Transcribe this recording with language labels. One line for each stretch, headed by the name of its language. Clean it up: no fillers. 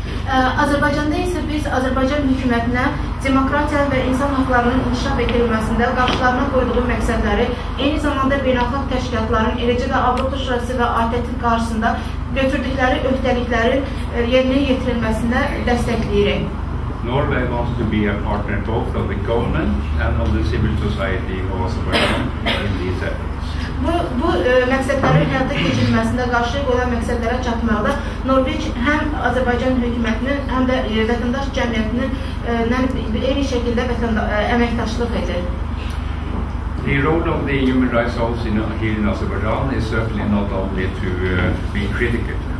Azerbaijani: Azərbaycanda isə biz Azərbaycan hökumətinə demokratiya və insan haqlarının inkişaf edilməsində qarşılarına qoyduğu məqsədləri, eyni zamanda beynəlxalq təşkilatların, eləcə də Avropa Şurası və ATƏT-in qarşısında götürdükləri öhdəliklərin yerinə yetirilməsində dəstəkləyirək.
English: Norway wants to be a partner both of the government and of the civil society of Azerbaijan in these efforts.
Azerbaijani: Bu məqsədlərin həyata keçirilməsində qarşılıq olan məqsədlərə çatmaqda Norveç həm Azərbaycan hökumətinin, həm də vətəndaş cəmiyyətinin eyni şəkildə əməkdaşlıq edir.
English: The role of the Human Rights House here in Azerbaijan is certainly not only to be critical.